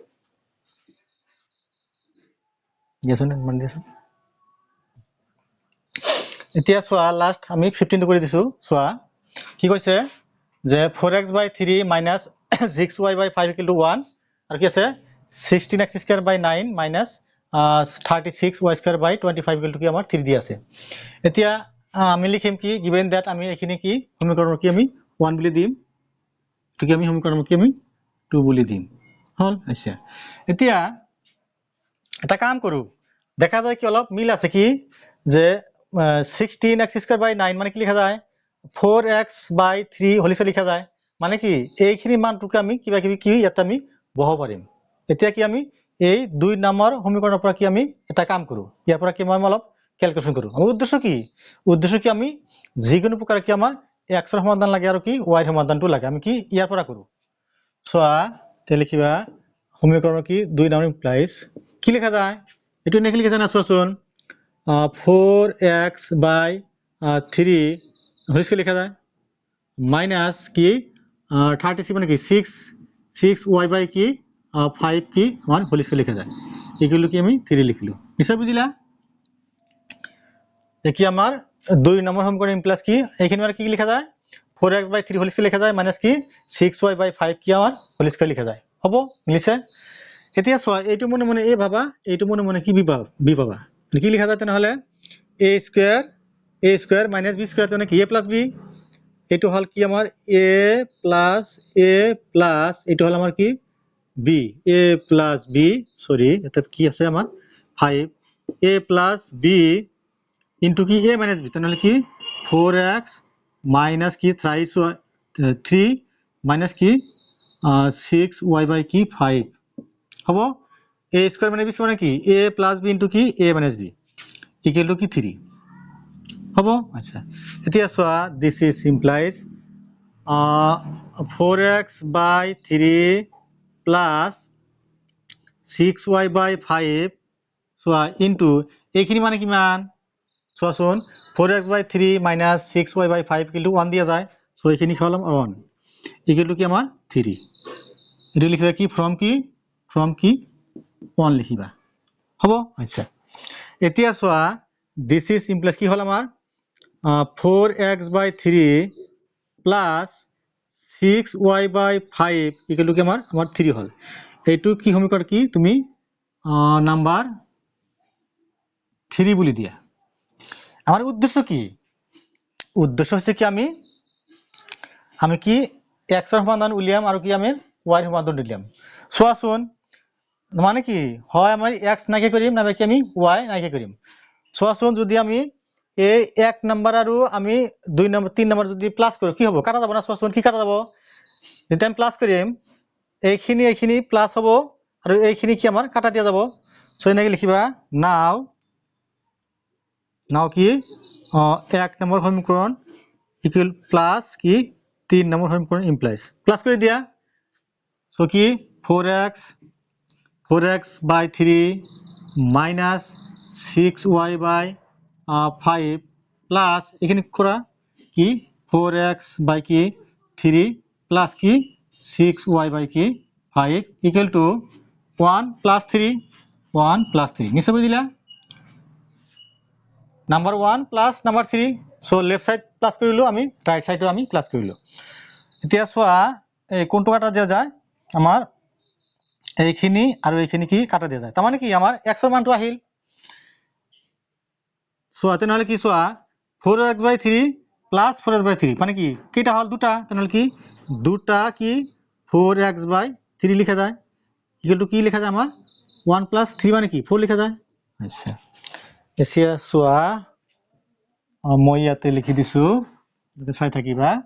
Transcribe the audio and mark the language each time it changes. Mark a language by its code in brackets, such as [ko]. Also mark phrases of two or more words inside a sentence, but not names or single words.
[as] গেছন মান দিছো এতিয়া সোয়া লাস্ট আমি 15 কৰি দিছো সোয়া কি কৈছে যে [en] 4x by 3 minus 6y by 5 equal to 1 [as] আর কি আছে [en] 16x square by 9 minus 36y square by 25 equal to [as] কি আমার 3 দি আছে এতিয়া আমি লিখিম কি [en] given that [as] আমি এখানে কি সমীকরণ কি আমি 1 বুলি দিম তো কি আমি সমীকরণ কি আমি 2 বুলি দিম হল আচ্ছা এতিয়া এটা কাম কৰো দেখা যায় কি অলপ মিল আছে কি যে [en] 16x square by [as] 9 মানে কি লেখা যায় [en] 4x by 3 whole square [as] লেখা যায় মানে কি এইখিনি মানটুকে আমি কিবা কিবি কি ইয়াত আমি বহাব পাৰিম এতিয়া কি আমি এই দুই নম্বৰ সমীকৰণৰ পৰা কি আমি এটা কাম কৰো ইয়াৰ পৰা কি মই অলপ ক্যালকুলেশন কৰো আমাৰ উদ্দেশ্য কি আমি যিকোনো প্ৰকাৰ কি আমাৰ x ৰ সমাধান লাগে আৰু কি y ৰ সমাধানটো লাগে আমি কি ইয়াৰ পৰা কৰো সোয়া তে লিখিবা সমীকৰণ কি দুই নম্বৰ ইমপ্লাইজ কি লেখা যায় এটো নেকি লিখা যায় না সোয়াচোন [en] 4x by 3 whole square [as] লেখা যায় মাইনাস কি 36 মানে কি [en] 6y by কি 5 [as] কি আমার [en] whole square [as] লেখা যায় এগুলো কি আমি 3 লিখলো নিশ্চয় বুঝিলা দেখি আমার দুই নম্বর সমীকরণ ইমপ্লাস কি এখানে আর কি লেখা যায় [en] 4x by 3 whole square [as] লেখা যায় মাইনাস কি [en] 6y by 5 [as] কি আমার [en] whole square [as] লেখা যায় হবো মিলিছে এতিয়া সোয়া এইটো মনে মনে এ ভাবা এইটো মনে মনে কি বি পাবা কি লেখা যায় তেনেহলে [en] a square minus b square [as] মানে কি [en] a plus b [as] এটো হল কি আমার a প্লাস এটো হল আমার কি b [en] a plus b [as] সরি এটা কি আছে আমার 5 [en] a plus b into [as] কি [en] a minus b [as] তাহলে কি [en] 4x minus [as] কি 3 মাইনাস কি [en] 6y by [as] কি 5 হবো [en] a square [as] মানে [en] b square [as] মানে কি [en] a plus b into [as] কি [en] a minus b equal to [as] কি 3 হবো আচ্ছা এতিয়া সোয়া [en] this is implies 4x by 3 plus 6y by 5 [as] সোয়া ইনটু এইখিনি মানে কিমান সোয়াচোন [en] 4x by 3 minus 6y by 5 equal to 1 [as] দিয়া যায় সো এইখিনি হল [en] 1 equal to [as] কি আমার 3 এটা লিখিবা কি ফ্রম কি 1 লিখিবা হবো আচ্ছা এতিয়া সোয়া [en] this is implies [as] কি হল আমার [en] 4x by 3 plus 6y by 5 equal to [as] কি আমার 3 হল এইটো কি সমীকরণ কি তুমি নাম্বার 3 বুলি দিয়া আমার উদ্দেশ্য হচ্ছে কি আমি কি x এর সমাধান উলিয়াম আর কি আমি y এর সমাধান উলিয়াম সোয়াচোন মানে কি হয় আমি x নাকি করিম না কি আমি y নাকি করিম সোয়াচোন যদি আমি এই 1 নাম্বার আর আমি 2 নাম্বার 3 নাম্বার যদি প্লাস করি কি হবে কাটা যাব না সোয়াচোন কি কাটা যাব যদি আমি প্লাস করিম এইখিনি প্লাস হবো আর এইখিনি কি আমার কাটা দিয়া যাব সো এনেকৈ লিখিবা নাও কি 1 নম্বৰ সমীকৰণ ইকুয়াল প্লাস কি 3 নম্বৰ সমীকৰণ ইমপ্লাইজ প্লাস কৰি দিয়া সো কি [en] 4x by 3 minus 6y by 5 plus [as] এখানে করা কি [en] 4x by [as] কি 3 plus কি 6y by কি 5 [en] equal to 1 plus 3 [as] নিশ্চয় বুঝিলা [en] number 1 plus number 3 so left side plus [as] কৰিলো আমি [en] right side [as] আমি plus কৰিলো এতিয়া সোয়া এই কোনটো কাটা দিয়া যায় আমাৰ এইখিনি আৰু এইখিনি কি কাটা দিয়া যায় তাৰ মানে কি আমাৰ x ৰ মানটো আহিল সোয়া তেনেহলে কি সোয়া [en] 4x by 3 plus 4x by 3 [as] মানে কি কিটা হল দুটা তেনেহলে কি দুটা কি [en] 4x by 3 [as] লিখা যায় [en] equal to [as] কি লেখা যায় আমার [en] 1 plus 3 [as] মানে কি 4 লিখা যায় আচ্ছা এসিয়া সোয়া মই ইয়াতে লিখি দিছো চাই থাকিবা